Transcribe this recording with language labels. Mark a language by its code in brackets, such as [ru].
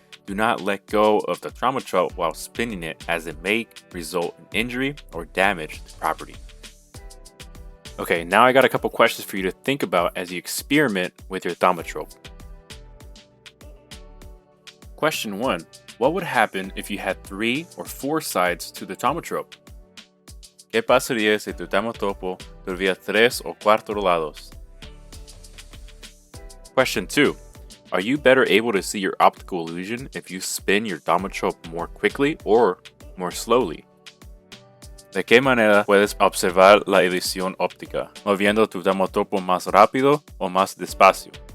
[en] Do not let go of the Thaumatrope while spinning it, as it may result in injury or damage to property. Okay, now I got a couple questions for you to think about as you experiment with your Thaumatrope. Question 1. What would happen if you had 3 or 4 sides to the Thaumatrope? [es] ¿Qué pasaría si tu Thaumatrope tuviera 3 o 4 lados? [en] Question 2. Are you better able to see your optical illusion if you spin your Thaumatrope more quickly or more slowly? [es] ¿De qué manera puedes observar la ilusión óptica, moviendo tu Thaumatrope más rápido o más despacio?